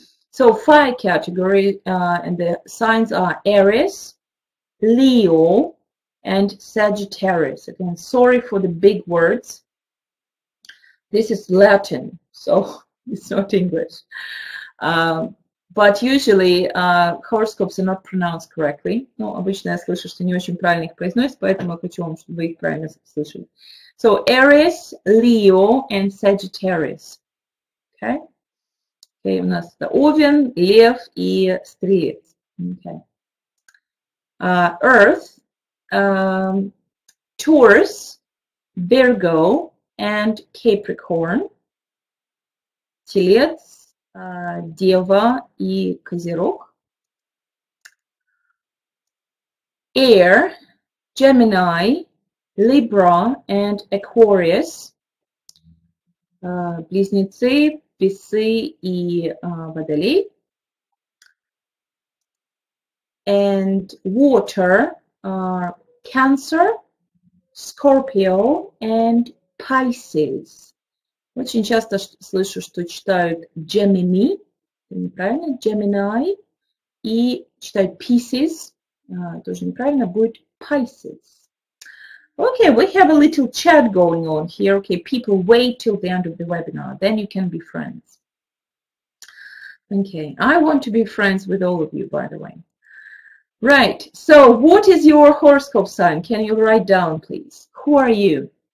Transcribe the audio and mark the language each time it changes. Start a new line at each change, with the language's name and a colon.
English: So fire category, and the signs are Aries, Leo, and Sagittarius. Again, sorry for the big words. This is Latin, so it's not English. But usually horoscopes are not pronounced correctly.
Russian: Ну, обычно я слышу, что не очень правильно их произносят, поэтому я хочу вам, чтобы вы их правильно слышали.
English: So Aries, Leo, and Sagittarius. Okay?
Russian: Okay, у нас это Овен, Лев и Стрелец.
English: Okay. Earth, Taurus, Virgo, and Capricorn.
Russian: Телец, Дева и Козерог.
English: Air, Gemini, Libra, and Aquarius.
Russian: Близнецы, Весы и Водолей.
English: And water, Cancer, Scorpio, and Pisces.
Russian: Очень часто слышу, что читают Gemini, неправильно, Gemini, и читают Pisces, тоже неправильно, будет Pisces.
English: Okay, we have a little chat going on here. Okay, people wait till the end of the webinar, then you can be friends. Okay, I want to be friends with all of you, by the way. Right, so what is your horoscope sign? Can you write down, please? Who are you?